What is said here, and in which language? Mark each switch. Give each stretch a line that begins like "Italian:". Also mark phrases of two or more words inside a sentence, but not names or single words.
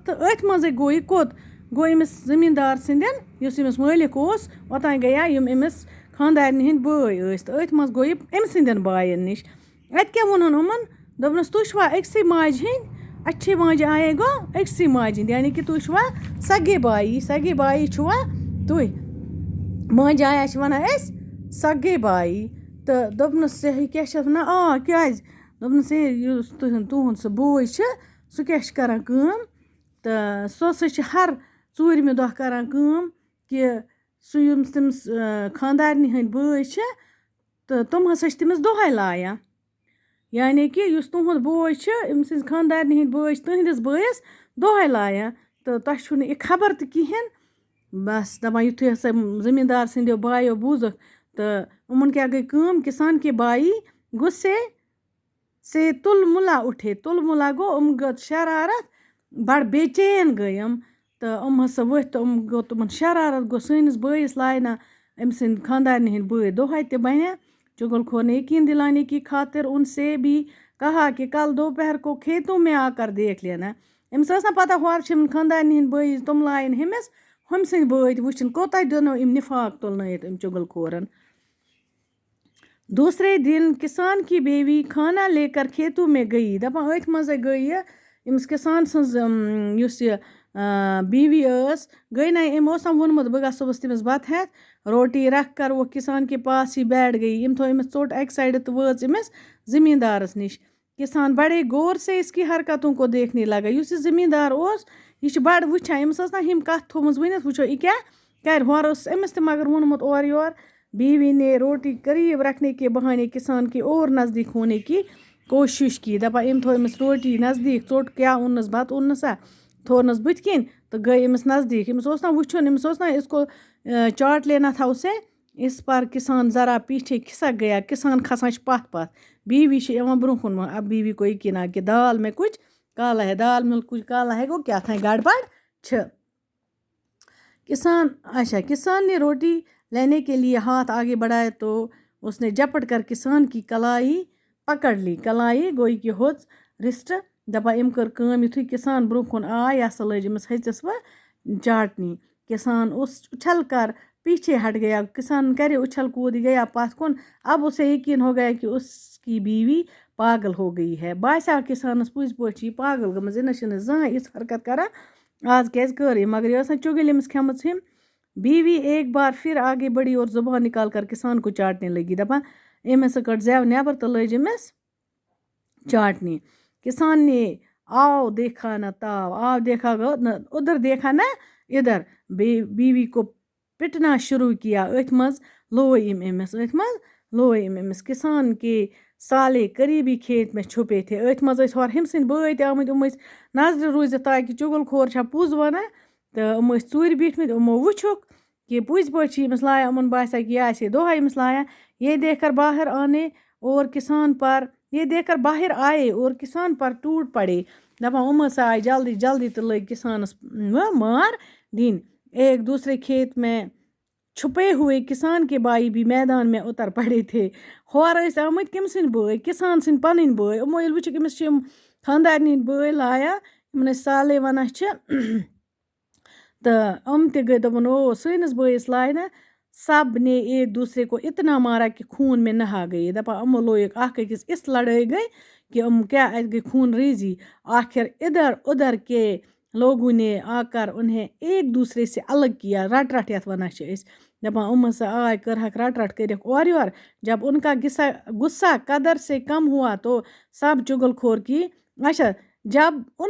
Kashmiri: तो अथ मज गो यह कोत गो अमिस जमींदार सिंदन युस अमिस मालिक ओस ओतान गया यम अमिस खानदारन हिंद बय। तो अथ मज गो अम सिंदन बायन निश। अत क्या वोन उमन दोपनस तुह छवा अक्सी माज हिंद अच्छे माज आए गो अक्सी माज हिंद यानी कि तुह छवा सगे बाई छुआ तुह माज आया वन सगे बाई। तो दोपनस क्या वन क्या दोपनस तुहुंद सह बोय सह क्या करान तो सह हर चूरमि दह करान कि سُہ ییٚمِس تٔمِس خانٛدارنہِ ہٕنٛدۍ بٲے چھِ تہٕ تِم ہسا چھِ تٔمِس دۄہَے لایان یعنی کہِ یُس تُہُنٛد بوے چھُ أمۍ سٕنٛزِ خانٛدارنہِ ہٕنٛدۍ بٲے چھِ تٕہٕنٛدِس بٲیِس دۄہَے لایان تہٕ تۄہہِ چھُو نہٕ یہِ خبر تہِ کِہیٖنۍ بس دَپان یُتھُے ہسا زٔمیٖندار سٕنٛدیو بایو بوٗزُکھ تہٕ یِمَن کیٛاہ گٔے کٲم
Urdu: کِسان کے بائی غصے سے تُل مُلا اُٹھے
Kashmiri: تُل مُلا گوٚو گوٚو شرارت بڑٕ بے چین گٔے تہٕ ہسا ؤتھۍ تہٕ گوٚو تِمن شرارت گوٚو سٲنِس بٲیِس لایہِ نا أمۍ سٕنٛدۍ خانٛدارنہِ ہٕنٛدۍ بٲے دۄہَے تہِ
Urdu: بنیا چُگل خور نے یقین دلانے کی خاطر ان سے بھی کہا کہ کل دوپہر کو کھیتوں میں آ کر دیکھ لینا
Kashmiri: أمِس ٲس نا پتہ ہورٕ چھِ یِمن خانٛدارنہِ ہٕنٛدۍ بٲے تِم لایَن ہُمِس ہُمۍ سٕنٛدۍ بٲے تہِ وٕچھِن کوتاہ دِنو یِم نفاق تُلنٲیِتھ أمۍ چُگل کھورن
Urdu: دوسرے دن کسان کی بیوی کھانا لے کر کھیتوں میں گئی
Kashmiri: دپان أتھۍ منٛزے گٔے یہِ أمِس کِسان سٕنٛز یُس یہِ بیوی ٲس گٔے نا أمۍ اوس نا ووٚنمُت بہٕ گژھٕ صُبحس تٔمِس بتہٕ ہٮ۪تھ
Urdu: روٹی رکھ کر وہ کسان کے پاس ہی بیٹھ
Kashmiri: گئی أمۍ تھوٚو أمِس ژوٚٹ اَکہِ سایڈٕ تہٕ وٲژ أمِس زٔمیٖندارَس نِش
Urdu: کسان بڑے غور سے اس کی حرکتوں کو دیکھنے لگا
Kashmiri: یُس یہِ زٔمیٖندار اوس یہِ چھِ بڑٕ وٕچھان أمِس ٲس نا ہِم کَتھ تھوٚمٕژ ؤنِتھ وٕچھو یہِ کیٛاہ کَرِ ہورٕ اوس أمِس تہِ مگر ووٚنمُت اورٕ یورٕ
Urdu: بیوی نے روٹی قریب رکھنے کے بہانے کسان کی اور نزدیک ہونے کی کوشش کی
Kashmiri: دپان أمۍ تھوٚو أمِس روٹی نزدیٖک ژوٚٹ کیٛاہ اوٚننَس بَتہٕ اوٚننَسا تھوٚونَس بٕتھِ کِنۍ تہٕ گٔے أمِس نزدیٖک أمِس اوس نا وٕچھُن أمِس اوس نا
Urdu: اس کو چاٹ لینا تھا اسے اس پر کسان ذرا پیچھے کھسک گیا
Kashmiri: کسان کھسان چھِ پتھ پتھ بیوی چھِ یِوان برونٛہہ کُن
Urdu: اب بیوی کو یقین آ کہ دال میں کچھ کالا ہے دال میں کچھ کالا ہے
Kashmiri: گوٚو کیٛاہ تھانۍ گڑبڑ چھِ کسان نے روٹی لینے کے لیے ہاتھ آگے بڑھایا تو اس نے جپٹ کر کسان کی کلائی پکڑ لی کلائی گوئی کہ ہوٚژ رِسٹہٕ دپان أمۍ کٔر کٲم یُتھُے کسان برونٛہہ کُن آے یہِ ہسا لٔج أمِس ہیٚژِس وۄنۍ چاٹنی کسان اس اچھل کر پیچھے ہٹ گیا کسان کرے اچھل کود گیا پتھ کُن اب اسے یقین ہو گیا کہ اس کی بیوی پاگل
Urdu: ہو گئی ہے
Kashmiri: باسیو کسانس پٔزۍ پٲٹھۍ چھِ یہِ پاگل گٔمٕژ یہِ نہ چھِنہٕ زٕہٕنۍ یِژھ حرکت کران آز کیٛازِ کٔر یہِ مگر یہِ ٲس نا چُگٕلۍ أمِس کھٮ۪مٕژ ہِم
Urdu: بیوی ایک بار پھر آگے بڑھی اور زبان نکال کر کسان کو چاٹنے لگی
Kashmiri: دپان أمۍ ہسا کٔڑ زٮ۪و نٮ۪بر تہٕ لٔج أمِس چاٹنی کسان نے آو دیکھا نہ تاو آو دیکھا گو نہ ادھر دیکھا نہ ادھر بیوی کو پٹنا شروع کیا أتھۍ منٛز لوے أمۍ أمِس کسان کے سالے قریبی کھیت میں
Urdu: چھپے تھے
Kashmiri: أتھۍ منٛز ٲسۍ ہورٕ ہُمۍ سٕنٛدۍ بٲے تہِ آمٕتۍ یِم ٲسۍ نظرِ روٗزِتھ تاکہِ چُگل کھور چھا پوٚز وَنان تہٕ یِم ٲسۍ ژوٗرِ بیٖٹھمٕتۍ یِمو وٕچھُکھ کہ پٔزۍ پٲٹھۍ چھِ أمِس لایان یِمن باسیٛا کہ یہِ آسہِ دۄہَے أمِس لایان
Urdu: یہ دیکھ کر باہر آنے اور کسان پر یہ دیکھ کر باہر آئے اور کسان پر ٹوٹ پڑے
Kashmiri: دپان یِم ہسا آے جلدی جلدی تہٕ لٔگۍ کسانس مار دِنۍ
Urdu: ایک دوسرے کھیت میں چھپے ہوئے کسان کے بائی بھی میدان میں اتر پڑے تھے
Kashmiri: ہورٕ ٲسۍ آمٕتۍ کٔمۍ سٕنٛدۍ بٲے کسان سٕنٛدۍ پنٕنۍ بٲے یِمو ییٚلہِ وٕچھُکھ أمِس چھِ یِم خانٛدارنہِ ہٕنٛدۍ بٲے لایان یِمن أسۍ سالے وَنان چھِ تہٕ یِم تہِ گٔے دوٚپُن او سٲنِس بٲیِس لاے نا
Urdu: سب نے ایک دوسرے کو اتنا مارا کہ خون میں نہا گئی
Kashmiri: دپان یِمو لویُکھ اکھ أکِس اِژھ لڑٲے گٔے کہ یِم کیٛاہ اَتہِ گٔے خوٗن ریزی
Urdu: آخر ادھر ادھر کے لوگوں نے آ کر انہیں ایک دوسرے سے الگ کیا
Kashmiri: رٹ رٹ یَتھ وَنان چھِ أسۍ دپان یِم ہسا آے کٔرہکھ رٹ رٹ کٔرِکھ اورٕ یورٕ
Urdu: جب ان کا غصہ قدر سے کم ہوا تو سب چُگل کھور کی جب ان